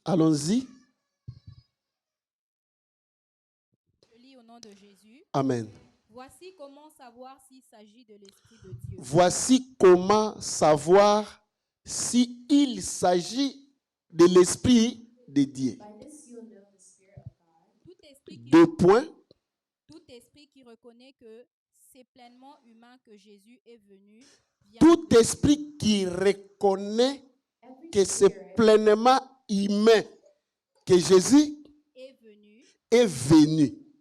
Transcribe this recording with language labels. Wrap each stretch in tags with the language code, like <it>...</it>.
<fr>Allons-y. Je lis au nom de Jésus. Amen. Voici comment savoir s'il s'agit de l'Esprit de Dieu. Voici comment savoir s'il s'agit de l'Esprit de Dieu.</fr> <en>By this you'll know the Spirit of God.</en> <fr>Tout esprit qui, 2 points. tout esprit qui reconnaît que c'est pleinement humain que Jésus est venu vient, Tout esprit qui reconnaît</fr> <en>Every</en> <fr>que c'est</fr> <en>spirit</en> <fr>pleinement humain que Jésus est venu.</fr>